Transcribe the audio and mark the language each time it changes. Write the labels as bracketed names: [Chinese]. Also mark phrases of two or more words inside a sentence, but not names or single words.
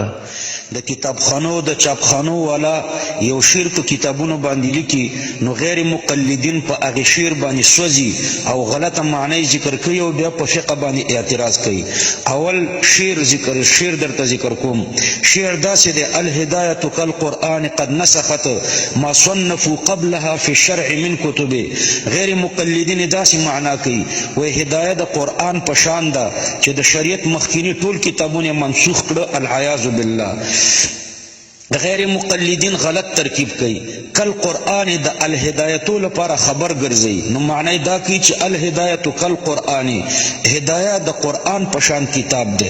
[Pashto] د کتابخانو د چاپخانو والا یو شیر په کتابونو باندې لیکي نو غیر مقلدین په هغه شیر باندې سوځي او غلطه معنی ذکر کوي او بیا په فقه باندې اعتراض کوي. اول شیر درته ذکر کوم. شیر داسې دی: [Arabic] الهدایة کالقرآن قد نسخت ما صنفوا قبلها في الشرع من کتب. [Pashto] غیر مقلدین داسې معنا کوي وای هدایت د قرآن په شان ده چې د شریعت مخکینی ټول کتابونه منسوخ کړه. [Arabic] العیاذ بالله. [Pashto] غیر مقلدین غلط ترکیب کوي. کل قرآن د الهدایتو لپاره خبر ګرځي نو معنی دا کوي چې الهدایت کل قرآن، هدایت د قرآن پشان کتاب ده.